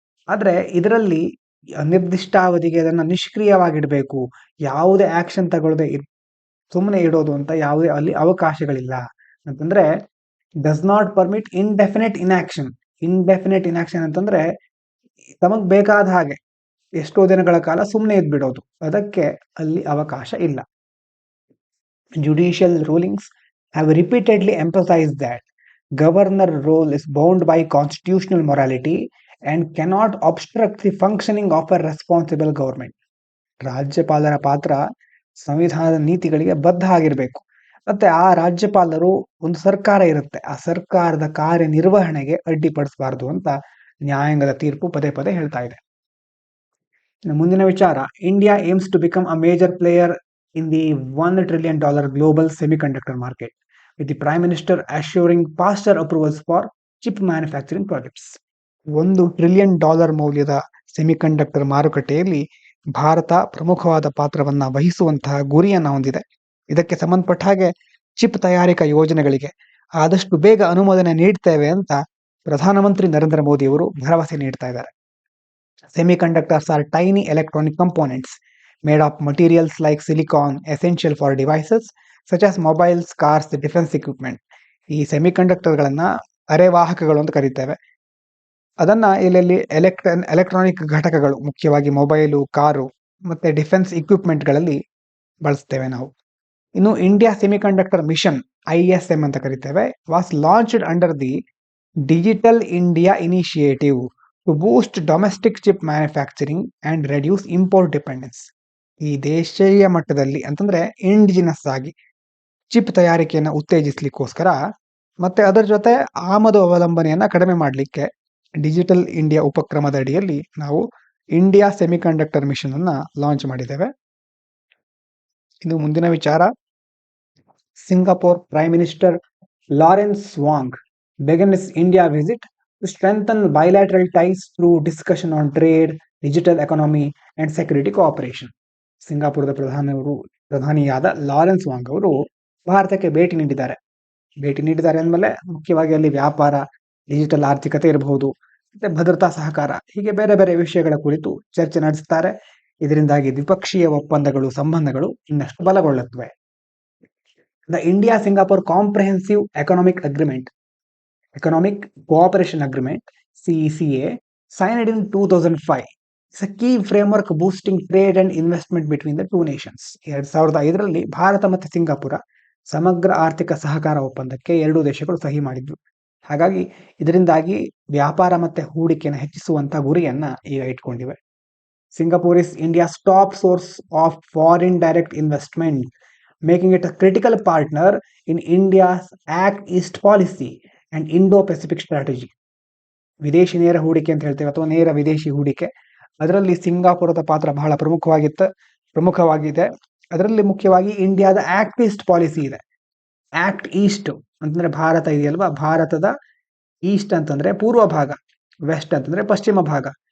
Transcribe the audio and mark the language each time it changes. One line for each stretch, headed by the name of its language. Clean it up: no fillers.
Kannada: ಆದ್ರೆ ಇದರಲ್ಲಿ ಅನಿರ್ದಿಷ್ಟಾವಧಿಗೆ ಅದನ್ನ ನಿಷ್ಕ್ರಿಯವಾಗಿಡಬೇಕು, ಯಾವುದೇ ಆಕ್ಷನ್ ತಗೊಳ್ಳದೆ ಸುಮ್ಮನೆ ಇಡೋದು ಅಂತ ಯಾವುದೇ ಅಲ್ಲಿ ಅವಕಾಶಗಳಿಲ್ಲ. ಅಂತಂದ್ರೆ
English: Does not permit indefinite inaction. Indefinite inaction
Kannada: ಅಂತಂದ್ರೆ ತಮಗ್ ಬೇಕಾದ ಹಾಗೆ ಎಷ್ಟೋ ದಿನಗಳ ಕಾಲ ಸುಮ್ಮನೆ ಇದ್ಬಿಡೋದು, ಅದಕ್ಕೆ ಅಲ್ಲಿ ಅವಕಾಶ ಇಲ್ಲ.
English: Judicial rulings have repeatedly emphasized that governor role is bound by constitutional morality and cannot obstruct the functioning of a responsible government.
Kannada: ರಾಜ್ಯಪಾಲರ ಪಾತ್ರ ಸಂವಿಧಾನದ ನೀತಿಗಳಿಗೆ ಬದ್ಧ ಆಗಿರಬೇಕು. ಮತ್ತೆ ಆ ರಾಜ್ಯಪಾಲರು, ಒಂದು ಸರ್ಕಾರ ಇರುತ್ತೆ, ಆ ಸರ್ಕಾರದ ಕಾರ್ಯನಿರ್ವಹಣೆಗೆ ಅಡ್ಡಿಪಡಿಸಬಾರದು ಅಂತ ನ್ಯಾಯಾಂಗದ ತೀರ್ಪು ಪದೇ ಪದೇ ಹೇಳ್ತಾ ಇದೆ. ಮುಂದಿನ ವಿಚಾರ,
English: India aims to become a major player in the $1 trillion global semiconductor market, with the Prime Minister assuring faster approvals for chip manufacturing projects.
Kannada: $1 trillion ಮೌಲ್ಯದ ಸೆಮಿಕಂಡಕ್ಟರ್ ಮಾರುಕಟ್ಟೆಯಲ್ಲಿ ಭಾರತ ಪ್ರಮುಖವಾದ ಪಾತ್ರವನ್ನ ವಹಿಸುವಂತಹ ಗುರಿಯನ್ನ ಹೊಂದಿದೆ. ಇದಕ್ಕೆ ಸಂಬಂಧಪಟ್ಟ ಹಾಗೆ ಚಿಪ್ ತಯಾರಿಕಾ ಯೋಜನೆಗಳಿಗೆ ಆದಷ್ಟು ಬೇಗ ಅನುಮೋದನೆ ನೀಡ್ತೇವೆ ಅಂತ ಪ್ರಧಾನಮಂತ್ರಿ ನರೇಂದ್ರ ಮೋದಿ ಅವರು ಭರವಸೆ ನೀಡ್ತಾ ಇದ್ದಾರೆ.
English: Semiconductors are tiny electronic components made of materials like silicon, essential for devices such as mobiles, cars, defense equipment.
Kannada: ಈ ಸೆಮಿಕಂಡಕ್ಟರ್ಗಳನ್ನ ಅರೆವಾಹಕಗಳು ಅಂತ ಕರೀತೇವೆ. ಅದನ್ನ ಇಲ್ಲಿ ಎಲೆಕ್ಟ್ರಾನಿಕ್ ಘಟಕಗಳು, ಮುಖ್ಯವಾಗಿ ಮೊಬೈಲು, ಕಾರು ಮತ್ತೆ ಡಿಫೆನ್ಸ್ ಇಕ್ವಿಪ್ಮೆಂಟ್ಗಳಲ್ಲಿ ಬಳಸ್ತೇವೆ ನಾವು.
English: ಇನ್ನು India semiconductor mission, ISM
Kannada: ಅಂತ ಕರಿತೇವೆ,
English: Was launched under the digital India initiative to boost domestic chip manufacturing and reduce import dependence.
Kannada: ಈ ದೇಶೀಯ ಮಟ್ಟದಲ್ಲಿ ಅಂತಂದ್ರೆ ಇಂಡಿಜಿನಸ್ ಆಗಿ ಚಿಪ್ ತಯಾರಿಕೆಯನ್ನು ಉತ್ತೇಜಿಸಲಿಕ್ಕೋಸ್ಕರ ಮತ್ತೆ ಅದರ ಜೊತೆ ಆಮದು ಅವಲಂಬನೆಯನ್ನ ಕಡಿಮೆ ಮಾಡಲಿಕ್ಕೆ ಡಿಜಿಟಲ್ ಇಂಡಿಯಾ ಉಪಕ್ರಮದ ಅಡಿಯಲ್ಲಿ ನಾವು ಇಂಡಿಯಾ ಸೆಮಿಕಂಡಕ್ಟರ್ ಮಿಷನ್ ಅನ್ನ ಲಾಂಚ್ ಮಾಡಿದ್ದೇವೆ. ಇನ್ನು ಮುಂದಿನ ವಿಚಾರ,
English: Singapore prime minister Lawrence Wong began his India visit to strengthen bilateral ties through discussion on trade, digital economy and security cooperation.
Kannada: ಸಿಂಗಾಪುರದ ಪ್ರಧಾನಿಯಾದ Lawrence Wang ಅವರು ಭಾರತಕ್ಕೆ ಭೇಟಿ ನೀಡಿದ್ದಾರೆ ಅಂದಮೇಲೆ ಮುಖ್ಯವಾಗಿ ಅಲ್ಲಿ ವ್ಯಾಪಾರ, ಡಿಜಿಟಲ್ ಆರ್ಥಿಕತೆ ಇರಬಹುದು, ಮತ್ತೆ ಭದ್ರತಾ ಸಹಕಾರ, ಹೀಗೆ ಬೇರೆ ಬೇರೆ ವಿಷಯಗಳ ಕುರಿತು ಚರ್ಚೆ ನಡೆಸುತ್ತಾರೆ. ಇದರಿಂದಾಗಿ ದ್ವಿಪಕ್ಷೀಯ ಒಪ್ಪಂದಗಳು ಸಂಬಂಧಗಳು ಇನ್ನಷ್ಟು ಬಲಗೊಳ್ಳುತ್ತವೆ.
English: The India Singapore comprehensive Economic Cooperation Agreement (CECA) signed in 2005 is a key framework boosting trade and investment between the two nations.
Kannada: 2005ರಲ್ಲಿ Bharat ಮತ್ತು ಸಿಂಗಾಪುರ ಸಮಗ್ರ ಆರ್ಥಿಕ ಸಹಕಾರ ಒಪ್ಪಂದಕ್ಕೆ ಎರಡೂ ದೇಶಗಳು ಸಹಿ ಮಾಡಿದ್ವು. ಹಾಗಾಗಿ ಇದರಿಂದಾಗಿ ವ್ಯಾಪಾರ ಮತ್ತೆ ಹೂಡಿಕೆಯನ್ನು ಹೆಚ್ಚಿಸುವಂತಹ ಗುರಿಯನ್ನ ಈಗ ಇಟ್ಕೊಂಡಿವೆ.
English: Singapore is India's top source of foreign direct investment, making it a critical partner in India's Act East policy and Indo-Pacific strategy.
Kannada: ವಿದೇಶಿ ನೇರ ಹೂಡಿಕೆ ಅಂತ ಹೇಳ್ತೇವೆ ಅಥವಾ ನೇರ ವಿದೇಶಿ ಹೂಡಿಕೆ, ಅದರಲ್ಲಿ ಸಿಂಗಾಪುರದ ಪಾತ್ರ ಬಹಳ ಪ್ರಮುಖವಾಗಿದೆ. ಅದರಲ್ಲಿ ಮುಖ್ಯವಾಗಿ ಇಂಡಿಯಾದ ಆಕ್ಟ್ ಈಸ್ಟ್ ಪಾಲಿಸಿ ಇದೆ. ಆಕ್ಟ್ ಈಸ್ಟ್ ಅಂತಂದ್ರೆ ಭಾರತ ಇದೆಯಲ್ವಾ, ಭಾರತದ ಈಸ್ಟ್ ಅಂತಂದ್ರೆ ಪೂರ್ವ ಭಾಗ, ವೆಸ್ಟ್ ಅಂತಂದ್ರೆ ಪಶ್ಚಿಮ ಭಾಗ.